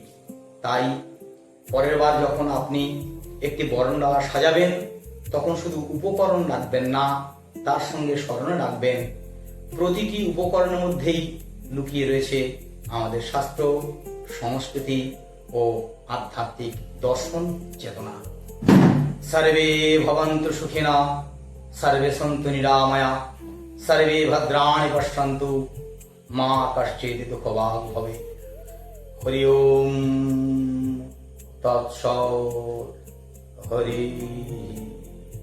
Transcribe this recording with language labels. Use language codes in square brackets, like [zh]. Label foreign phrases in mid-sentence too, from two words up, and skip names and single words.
[bn] তাই পরের বার যখন আপনি একটি বরণডালা সাজাবেন তখন শুধু উপকরণ রাখবেন না, তার সঙ্গে স্মরণে রাখবেন প্রতিটি উপকরণের মধ্যেই লুকিয়ে রয়েছে আমাদের শাস্ত্র, সংস্কৃতি ও আধ্যাত্মিক দর্শন চেতনা। [sa] সর্বে ভবন্তু সুখিনা, সর্বে সন্তু নিরাময়া, সর্বে ভদ্রাণি পশ্যন্তু, মা কশ্চিৎ দুঃখভাগ্ ভবেৎ। হরি ওম তৎসৎ। হরি